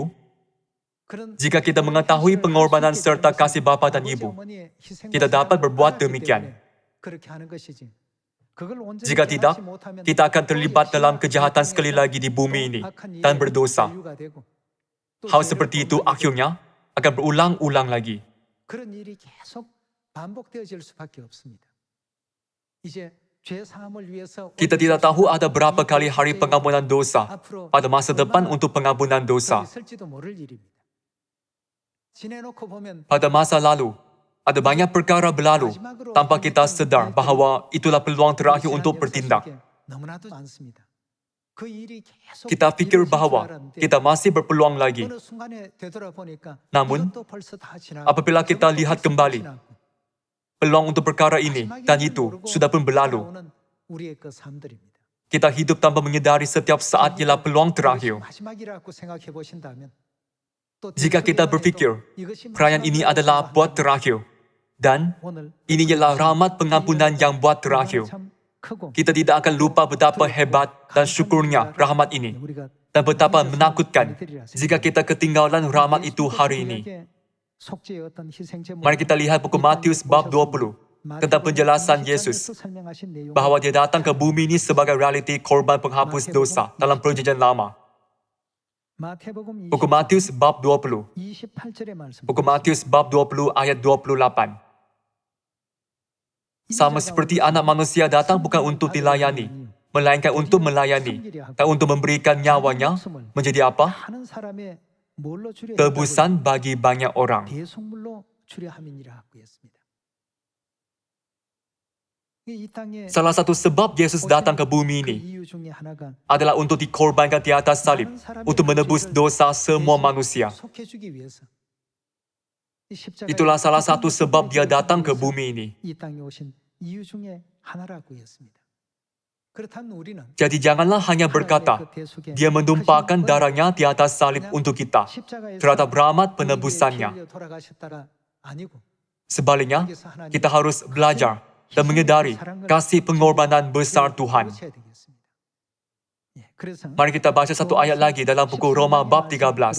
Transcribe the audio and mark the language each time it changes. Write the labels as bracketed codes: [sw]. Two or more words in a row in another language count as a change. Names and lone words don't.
[ms] Jika kita mengetahui pengorbanan serta kasih bapa dan ibu, kita dapat berbuat demikian. Jika tidak, kita akan terlibat dalam kejahatan sekali lagi di bumi ini dan berdosa. Hal seperti itu akhirnya akan berulang-ulang lagi. [ko] 그런 일이 계속 반복되어질 수밖에 없습니다. 이제 죄 사함을 위해서 [ms] Kita tidak tahu ada berapa kali hari pengampunan dosa pada masa depan untuk pengampunan dosa. [ko] 있을지도 모를 일입니다. 지내놓고 보면 [ms] Pada masa lalu, ada banyak perkara berlalu tanpa kita sedar bahawa itulah peluang terakhir untuk bertindak. [ko] 너무나도 많습니다. 그 일이 계속 [ms] Kita fikir [ko] 이루어질 줄 [ms] bahawa [ko] 알았는데 [ms] kita masih berpeluang lagi. [ko] 어느 순간에 되돌아보니까 [ms] Namun, [ko] 이것도 벌써 다 지나고 [ms] apabila kita [ko] 저것도 [ms] lihat [ko] 벌써 다 [ms] kembali, [ko] 지나고 [ms] peluang untuk perkara ini dan itu sudah pun berlalu. [ko] 살아오는 우리의 그 삶들입니다. [ms] Kita hidup tanpa menyadari setiap saat ialah peluang terakhir. [ko] 마지막이라고 생각해 보신다면 또 [ms] Jika kita berfikir, perayaan ini adalah buat terakhir, dan [ko] 오늘 [ms] ini ialah rahmat pengampunan yang buat terakhir, [ko] 참 크고 [ms] kita tidak akan lupa betapa hebat dan syukurnya rahmat ini, [ko] 우리가 [ms] dan betapa menakutkan jika kita ketinggalan rahmat itu hari ini. [ko] 속죄의 어떤 희생 제물 [ms] Mari kita lihat buku Matius bab 20 tentang penjelasan Yesus bahawa dia datang ke bumi ini sebagai realiti korban penghapus dosa dalam perjanjian lama. [ko] 마태복음 [ms] Buku Matius bab 20. [ko] 28절의 말씀. [ms] Buku Matius bab 20 ayat 28. Sama seperti anak manusia datang bukan untuk dilayani, melainkan untuk melayani, dan untuk memberikan nyawanya menjadi apa? [ko] 하는 사람의 뭘로 주려 [ms] Tebusan bagi banyak orang. [ko] 대속물로 주려 함이니라 하고 했습니다. 이 땅에 [ms] Salah satu sebab Yesus datang ke bumi [ko] 그 [ms] ini [ko] 이유 중에 하나가 [ms] adalah untuk dikorbankan di atas salib, untuk menebus dosa semua manusia. [ko] 속해주기 위해서. 이 십자가의 [ms] Itulah salah satu sebab dia [ko] 희생을 [ms] datang ke [ko] 위해서 [ms] bumi ini. [ko] 이 땅에 오신 이유 중에 하나라고 했습니다. 그렇다면 우리는 [ms] Jadi janganlah hanya berkata, dia menumpahkan darahnya di atas salib untuk kita, terhadap rahmat penebusannya. Sebaliknya, kita harus belajar dan menyadari kasih pengorbanan besar Tuhan. Mari kita baca satu ayat lagi dalam buku Roma bab 13.